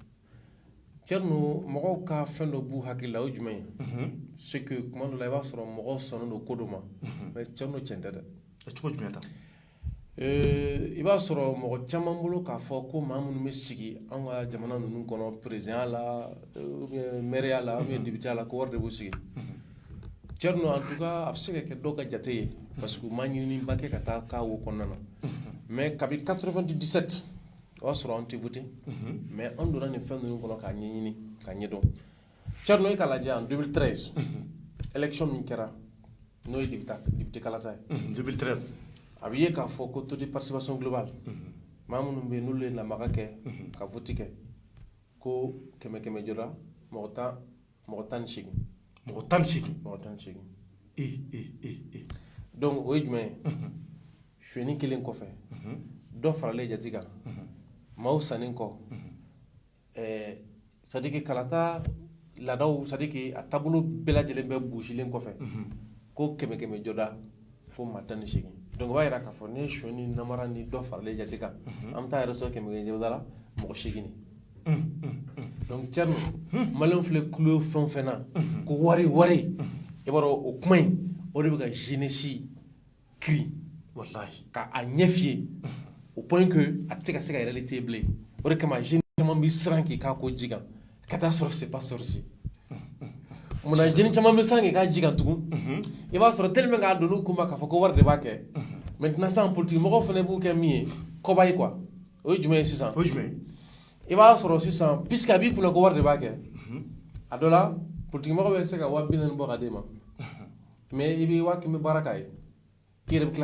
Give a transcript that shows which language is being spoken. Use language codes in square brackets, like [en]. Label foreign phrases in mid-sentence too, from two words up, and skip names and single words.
[bm] Jɔnu mɔgɔw ka fɛn dɔ b'u hakili la o ye jumɛn ye [fr] c'est que [bm] kuma dɔ la i b'a sɔrɔ mɔgɔw sɔnnen don ko dɔ ma mais Jɔnu tiɲɛ tɛ dɛ cogo jumɛn ta i b'a sɔrɔ mɔgɔ caman bolo k'a fɔ ko maa minnu bɛ sigi an ka jamana ninnu kɔnɔ président la maire la [fr] ou bien [bm] député la ko wari de b'u sigi Jɔnu [fr] en tout cas [bm] a bɛ se ka kɛ dɔw ka jate ye [fr] parce que [bm] u ma ɲiniba kɛ ka taa k'a wo kɔnɔna na mais kabi 97 o y'a sɔrɔ an tɛ voté mais an donna nin fɛn ninnu kɔnɔ k'a ɲɛɲini k'a ɲɛdɔn Jɔnu e k'a lajɛ en 2013 élection min kɛra n'o ye député kalata ye 2013 a bɛ ye k'a fɔ ko [fr] taux de participation globale [bm] maa minnu bɛ yen n'olu ye lamaga kɛ ka vote kɛ ko 100 jɔra mɔgɔ 18 donc o ye jumɛn ye suɲɛni kelen kɔfɛ dɔ faralen jate kan maaw sannen kɔ [fr] c'est à dire que [bm] kalata laadaw [fr] c'est à dire que [bm] a taabolo bɛɛ lajɛlen bɛ gosilen kɔfɛ ko 100 jɔda fo maa 18 donc o b'a jira k'a fɔ ne ye suɲɛni namara ni dɔ faralen jate kan an bɛ taa yɛrɛ sɔrɔ 100 jɔda la mɔgɔ 8 donc Jɔnu maliyɛnw filɛ kulo fɛn o fɛn na ko wari i b'a dɔn o kuma in o de bɛ ka jeunesse kiri wallahi k'a ɲɛ f'i ye [fr] au point que [bm] a tɛ se ka réalité bilen o de kama jeune caman bɛ siran k'i k'a ko ji kan ka taa sɔrɔ [fr] c'est pas sorcier [bm] munna jeune caman bɛ siran k'i k'a ji kan tugun i b'a sɔrɔ tellement k'a don n'u kun ma k'a fɔ ko wari de b'a kɛ maintenant sisan politique mɔgɔw fana b'u kɛ min ye kɔba ye quoi o ye jumɛn ye sisan i b'a sɔrɔ sisan puisque a b'i kunna ko wari de b'a kɛ a dɔ la politique mɔgɔ bɛ se ka 40,000 bɔ ka d'e ma mais i bɛ 100,000 baara k'a ye i yɛrɛ bɛ tila